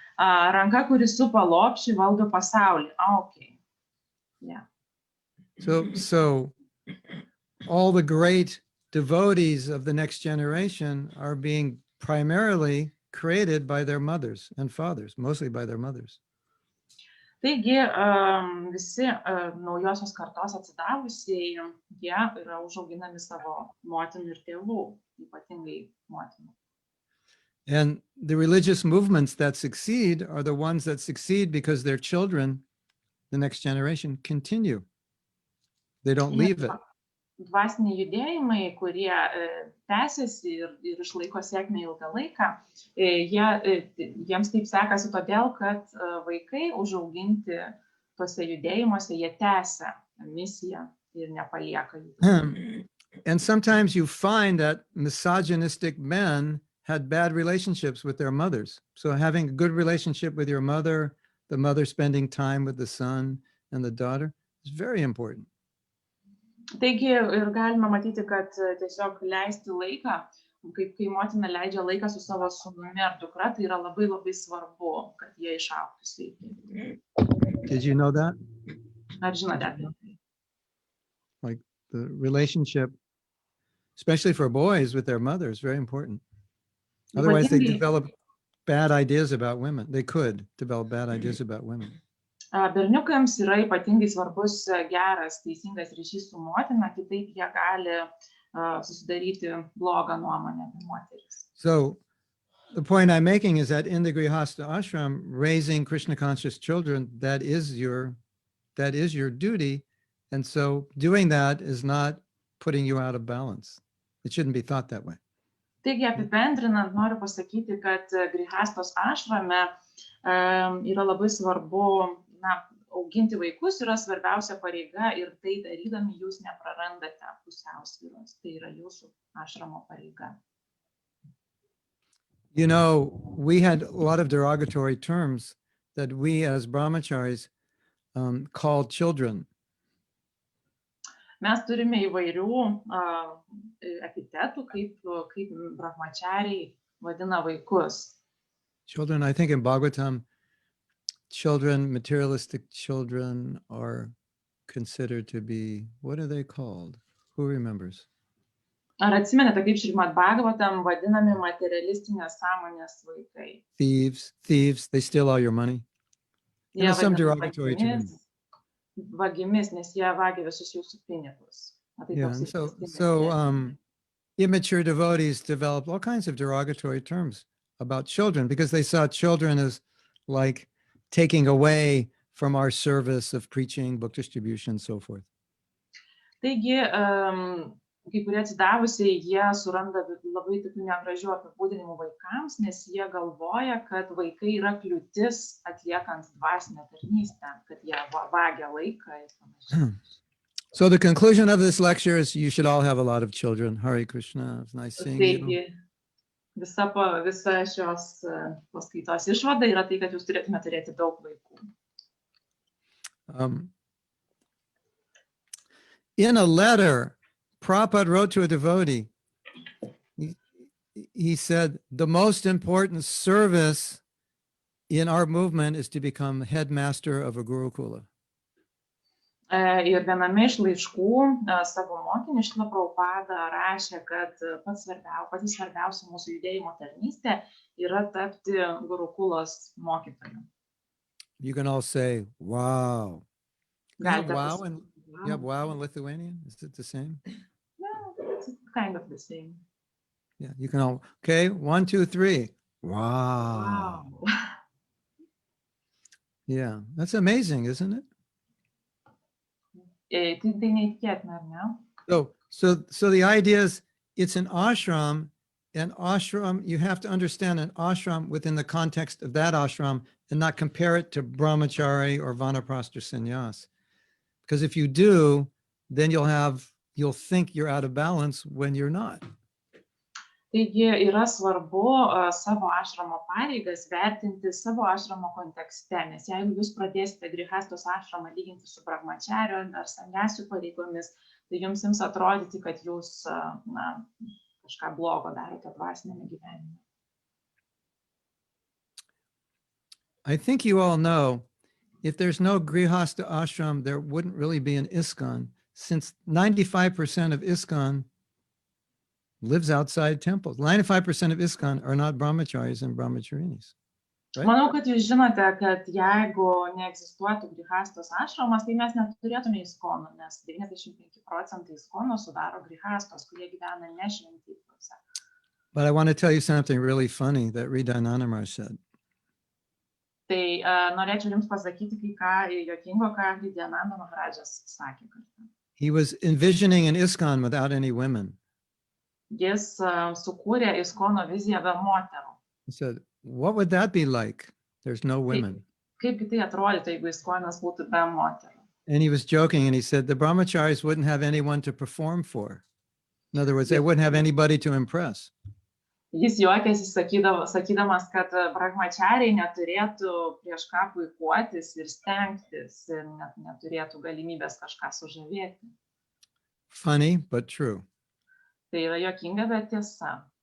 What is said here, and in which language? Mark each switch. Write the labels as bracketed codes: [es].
[lt] Ranka, kuri supa lopšį, valdo pasaulį. Okay. Yeah. [en] So all the great devotees of the next generation are being primarily created by their mothers and fathers, mostly by their mothers. [lt] Taigi, visi naujosios kartos atsidavusieji, jie yra užauginami savo motinų ir tėvų, ypatingai motinų. [en] And the religious movements that succeed are the ones that succeed because their children, the next generation, continue. They don't leave it. [lt] Dvasiniai judėjimai, kurie tęsiasi ir išlaiko sėkmę ilgą laiką, jiems taip sekasi todėl, kad vaikai užauginti tose judėjimuose, jie tęsia misiją ir nepalieka jų. [en] And sometimes you find that misogynistic men had bad relationships with their mothers. So having a good relationship with your mother, the mother spending time with the son and the daughter is very important. [lt] Taigi ir galima matyti, kad tiesiog leisti laiką, kai motina leidžia laiką su savo sūnumi ar dukra, tai yra labai labai svarbu, kad jie išaugtų sveikai. [en] Did you know that? [lt] Ar žinote apie tai? [en] Like the relationship, especially for boys with their mother, is very important. Otherwise they develop bad ideas about women. They could develop bad ideas about women. [lt] Berniukams yra ypatingai svarbus geras, teisingas ryšys su motina, kitaip jie gali susidaryti blogą nuomonę apie moteris. [en] So the point I'm making is that in the Grihastha ashram, raising Krishna conscious children, that is your duty. And so doing that is not putting you out of balance. It shouldn't be thought that way. [lt] Taigi apibendrinant, noriu pasakyti, kad Grihastos ašrame yra labai svarbu auginti vaikus, yra svarbiausia pareiga ir tai darydami jūs neprarandate pusiausvyros. Tai yra jūsų ašramo pareiga. [en] You know, we had a lot of derogatory terms that we as brahmacharis called children. [lt] Mes turime įvairių epitetų, kaip brahmachariai vadina vaikus. [en] Children, I think in Bhagavatam, children, materialistic children are considered to be, what are they called? Who remembers? [lt] Ar atsimenate, kaip Šrimad Bhagavatam vadinami materialistinės sąmonės vaikai? [en] Thieves, they steal all your money. [lt] Jie [en] There's some [lt] vadinami [en] derogatory terms. [lt] vagimis, nes jie vagia visus jūsų pinigus. [en] Yeah, and so immature devotees developed all kinds of derogatory terms about children because they saw children as like taking away from our service of preaching, book distribution, and so forth. [lt] Taigi, kai kurie atsidavusiai, jie suranda labai tokių negražių apibūdinimų vaikams, nes jie galvoja, kad vaikai yra kliūtis atliekant dvasinę tarnystę, kad jie vagia laiką ir panašiai. [en] So the conclusion of this lecture is you should all have a lot of children. Hare Krishna. It's nice seeing you. [lt] Taigi, visa šios paskaitos išvada yra tai, kad jūs turėtume turėti daug vaikų. [en] In a letter, Prabhupada wrote to a devotee, he said, the most important service in our movement is to become headmaster of a Gurukula. [lt] Ir viename iš laiškų savo mokinį Šrila Prabhupada rašė, kad pati svarbiausia mūsų judėjimo tarnystė yra tapti Gurukulos mokytoju. [en] You can all say, wow. You have [lt] Galite [en] wow in Lithuanian? Is it the same? No, it's kind of the same. Yeah, you can all, okay, 1, 2, 3. Wow. Yeah, that's amazing, isn't it? [lt] Tai neįtikėtina, ar ne? [en] So the idea is it's an ashram, and ashram, you have to understand an ashram within the context of that ashram and not compare it to brahmachari or vanaprastha sannyas. Because if you do, then you'll think you're out of balance when you're not. [lt] Taigi yra svarbu savo ašramo pareigas vertinti savo ašramo kontekste, nes jeigu jūs pradėsite Grihastos ašramą lyginti su brahmachario ar sannyasių pareigomis, tai jums ims atrodyti, kad jūs kažką blogo darote dvasinėme gyvenime. [en] I think you all know, if there's no Grihastha ashram, there wouldn't really be an ISKCON, since 95% of ISKCON lives outside temples. 95% of ISKCON are not brahmacharis and brahmacharinis. Right? [lt] Manau, kad jūs žinote, kad jeigu neegzistuotų Grihastos ašramas, tai mes neturėtume ISKCONų, nes 95% ISKCONų sudaro Grihastos, kurie gyvena ne šventyklose. [en] But I want to tell you something really funny that Ridananamar said. [lt] Tai norėčiau jums pasakyti kai ką juokingo, ką Vidyananda Maharadžas sakė. [en] He was envisioning an ISKCON without any women. [lt] Jis sukūrė ISKCONO viziją be moterų. [en] He said, what would that be like? There's no women. [lt] Kaipgi tai atrodytų, jeigu ISKCONas būtų be moterų? [en] And he was joking and he said, the brahmacharis wouldn't have anyone to perform for. In other words, they wouldn't have anybody to impress. [lt] Jis juokėsi sakydamas, kad brahmachariai neturėtų prieš ką puikuotis ir stengtis, ir neturėtų galimybės kažką sužavėti. [en] Funny, but true. [lt] Tai yra juokinga, bet tiesa.